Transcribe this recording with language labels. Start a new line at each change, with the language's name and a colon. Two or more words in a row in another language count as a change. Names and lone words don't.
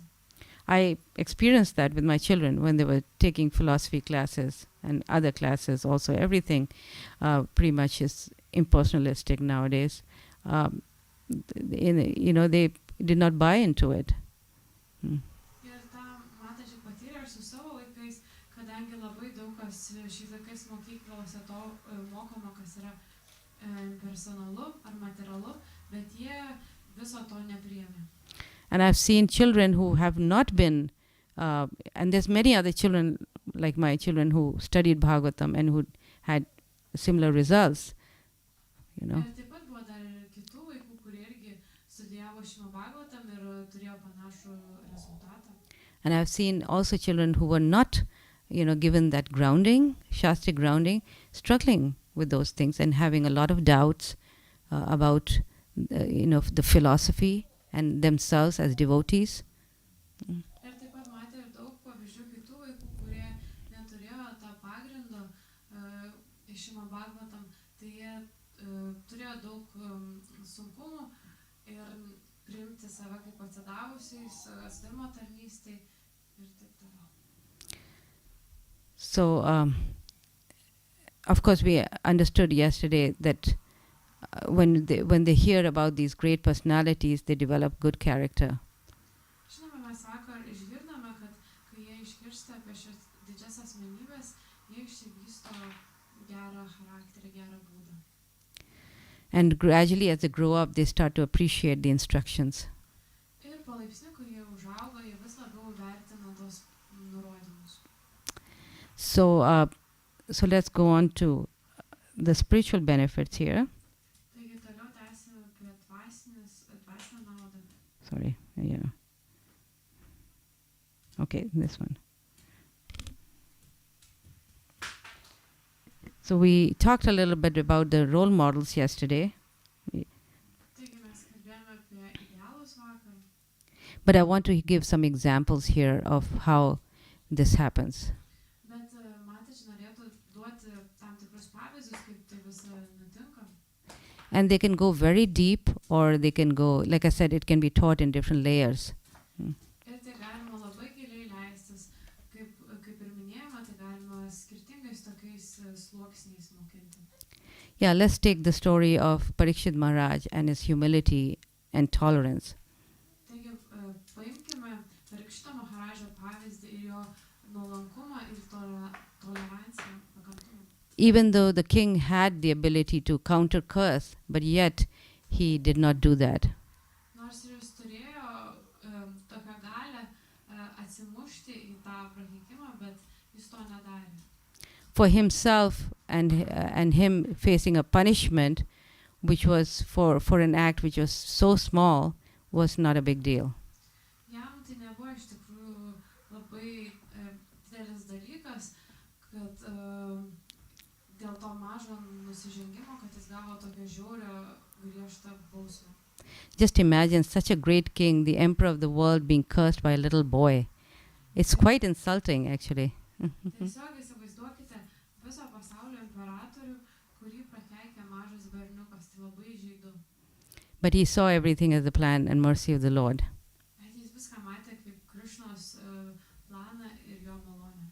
English: I experienced that with my children when they were taking philosophy classes and other classes also. Everything pretty much is impersonalistic nowadays. They did not buy into it.
Lithuanian: Ir tą mataji patyrė ir su savo vaikais, kadangi labai daug kas šiais laikais mokyklose to mokoma, kas yra personalu ar materialu, bet jie viso to nepriėmė.
English: And I've seen children who have not been, and there's many other children like my children who studied Bhagavatam and who had similar results,
Lithuanian: Ir taip pat buvo dar ir kitų vaikų, kurie irgi studijavo Srimad Bhagavatam ir turėjo panašų rezultatą.
English: And I've seen also children who were not, given that grounding, Shastric grounding, struggling with those things and having a lot of doubts about, the philosophy and themselves as devotees.
Lithuanian: Ir taip pat matė ir daug pavyzdžių kitų vaikų, kurie neturėjo tą pagrindo iš Srimad Bhagavatam, tai jie turėjo daug sunkumų ir priimti save kaip atsidavusiais, atsidavimo tarnystei ir taip toliau.
English: So, of course, we understood yesterday that when they hear about these great personalities, they develop good character.
Lithuanian: Žinoma, mes vakar išgirdome, kad kai jie išgirsta apie šias didžias asmenybės, jie išsivysto gerą charakterį, gerą būdą.
English: And gradually, as they grow up, they start to appreciate the instructions.
Lithuanian: Ir palaipsniui, kai jie užauga, jie vis labiau vertina tos nurodymus.
English: So let's go on to the spiritual benefits here.
Lithuanian: Taigi toliau tęsime apie dvasinę naudą.
English: Sorry, yeah. Okay, this one. So we talked a little bit about the role models yesterday,
Lithuanian: Taigi mes kalbėjome apie idealus vakar,
English: but I want to give some examples here of how this happens.
Lithuanian: bet mataji norėtų duoti tam tikrus pavyzdžius, kaip tai visa nutinka.
English: And they can go very deep, or they can go, like I said, it can be taught in different layers.
Lithuanian: Ir tai galima labai giliai leistis, kaip ir minėjome, tai galima skirtingais tokiais sluoksniais mokinti.
English: Yeah, let's take the story of Parikshit Maharaj and his humility and tolerance.
Lithuanian: Taigi paimkime Parikšito Maharažo pavyzdį ir jo nuolankumą ir toleranciją, pakantumą.
English: Even though the king had the ability to counter curse, but yet he did not do that.
Lithuanian: Nors ir jis turėjo tokią galę atsimušti į tą prakeikimą, bet jis to nedarė.
English: For himself and him facing a punishment which was for an act which was so small was not a big deal.
Lithuanian: Jam tai nebuvo iš tikrųjų labai didelis dalykas, kad dėl to mažo nusižengimo, kad jis gavo tokią žiaurią griežtą bausmę.
English: Just imagine such a great king, the emperor of the world, being cursed by a little boy. It's quite insulting, actually.
Lithuanian: Tiesiog įsivaizduokite viso pasaulio imperatorių, kurį prakeikė mažas berniukas, tai labai žaidu.
English: But he saw everything as the plan and mercy of the Lord.
Lithuanian: Bet jis viską matė kaip Krišnos planą ir jo malonę.